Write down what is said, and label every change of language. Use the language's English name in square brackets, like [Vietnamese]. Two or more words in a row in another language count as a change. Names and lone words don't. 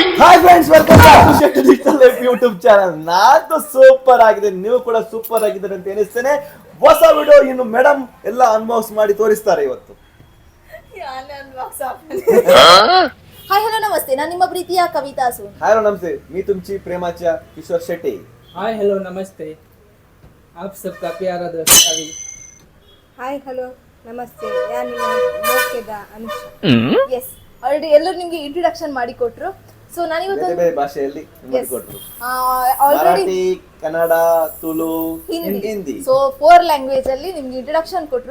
[English] Hi friends, welcome back to Shetty Digital Life YouTube channel. [Kannada] ನಾನು ಸೂಪರ್ ಆಗಿದೆ, ನೀವು ಕೂಡ ಸೂಪರ್ ಆಗಿದ್ದಾರೆ ಅಂತ ಎನಿಸ್ತೇನೆ. ಹೊಸ ವಿಡಿಯೋ ಇನ್ನು ಮೇಡಮ್ ಎಲ್ಲ ಅನ್ಬಾಕ್ಸ್ ಮಾಡಿ ತೋರಿಸ್ತಾರೆ ಇವತ್ತು. [English] hi hello [Kannada] ನಮಸ್ತೆ, ನಾನು ನಿಮ್ಮ ಪ್ರೀತಿಯ ಕವಿತಾ ಸು. [English] hi hello [Marathi] नमस्ते, मी तुमची प्रेमाच्या किशोर शेट्टी. [English] hi hello [Hindi] नमस्ते, आप सबका प्यारा दोस्त अभी. [English] hi hello [Tulu] ನಮಸ್ತೆ, ನಾನು ನಿಮ್ಮ ಮೋಕೆದ ಅನುಷಾ. [English] yes, already [Kannada] ಎಲ್ಲರೂ ನಿಮಗೆ ಇಂಟ್ರೊಡಕ್ಷನ್ ಮಾಡಿ ಕೊಟ್ರು. ಸೊ ನಾನಿವತ್ತು ಬೇರೆ ಬೇರೆ ಭಾಷೆಯಲ್ಲಿ ನಿಮಗೆ ಕೊಟ್ಟರು. ಆಲ್ರೆಡಿ ಮರಾಠಿ, ಕನ್ನಡ, ತುಳು, ಹಿಂದಿ. ಸೊ 4 ಲ್ಯಾಂಗ್ವೇಜ್ ಅಲ್ಲಿ ನಿಮ್ಗೆ ಇಂಟ್ರೊಡಕ್ಷನ್ ಕೊಟ್ರು.